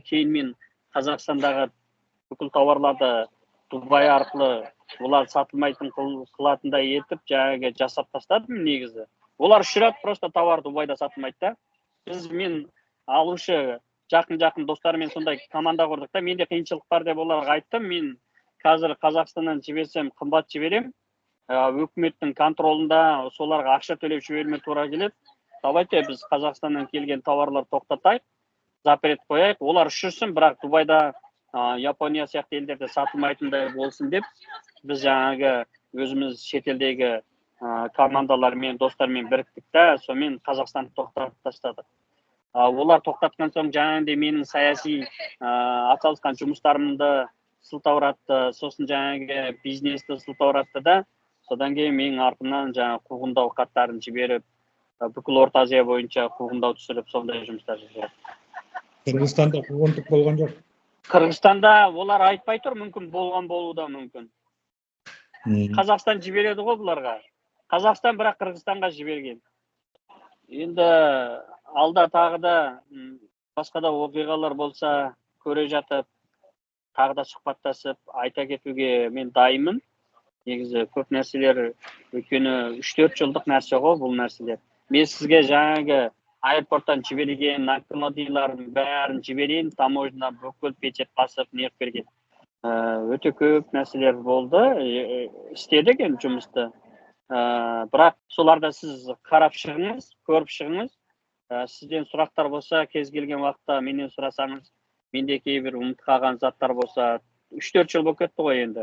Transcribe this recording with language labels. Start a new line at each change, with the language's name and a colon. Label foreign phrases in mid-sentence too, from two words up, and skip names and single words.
Kazakh: Кейін мен Қазақстандағы бүкіл тауарларды Дубай арқылы олар сатылмайтын қылатындай етіп жаңағы жасап тастадым негізі. Олар үшірат
Russian: просто товар
Kazakh: Дубайда сатылмайды да. Мен алушы жақын достарымен сондай команда құрдық та, менде қиыншылық бар деп оларға айттым. Мен қазір Қазақстаннан жіберсем қымбат жіберем,
Kyrgyz: өкмөттүн контролунда соларга акча төлөп жиберме туура келет. Давайте биз Казакстандан келген товарлар токтотайык, запрет кояйык. Олар үшүрсүн, бирок Дубайда, Япония сыяктуу элдерде сатылмайтындай болсун деп биз жаңағы өзүмүз чет элдеги командалар менен, достор менен бириктик да, сонымен Казакстанды токтотуп таштадык. Олар токтоткон соң жаңағындай менин саясий аталышкан жумуштарымды сылтап уратты, сосын жаңағы бизнести сылтап уратты да, содан кийин менин артымдан жаңағы куугундоо каттарын жиберип, бүкүл Орто Азия боюнча куугундоо түшүрүп, сондай жумуштар жүрөт. Кыргызстанда куугунтук болгон жок. Кыргызстанда олар айтпай тур, мүмкүн болгон болуу да мүмкүн. Казакстан жибереди го буларга. Казакстан бирок Кыргызстанга жиберген. Энд алда тагы да башка да окуялар болса көрө жатып, тагы да сухбатташып айта кетүүгө мен дайыммын. Негизи көп нерселер өткөнү 3-4 жылдык нерсе го бул нерселер. Мен сизге жаңағы аэропорттан жиберген накладылардын баарын жиберейин, таможня бүкүл печать басып неғып берген. Өтө көп нерселер болду, иштедик эми жумушту. Бирок соларда сиз карап чыгыңыз, көрүп чыгыңыз. Сизден сурактар болса, кез келген убакта менден сурасаңыз, менде кейбир унутуп калган заттар болса, 3-4 жыл болуп кетти го энди.